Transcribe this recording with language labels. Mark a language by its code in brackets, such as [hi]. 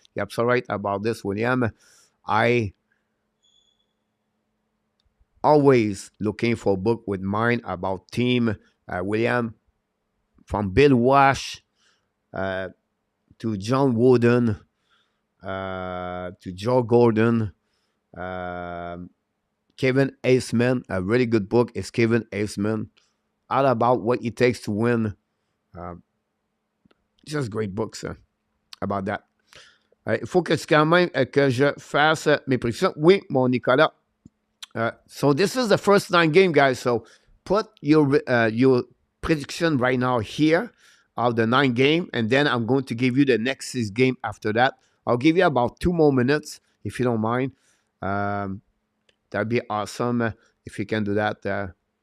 [en] You're absolutely right about this, William. I always looking for a book with mine about team, William, from Bill Wash to John Wooden to Joe Gordon. Kevin Aceman, a really good book is Kevin Aceman, all about what it takes to win. Just great books about that. [fr] Il faut que quand même que je fasse mes prédictions. Oui, mon Nicolas. [en] So this is the first 9 game, guys. So put your prediction right now here of the 9 game, and then I'm going to give you the next 6 game after that. I'll give you about 2 more minutes, if you don't mind. That'd be awesome if you can do that.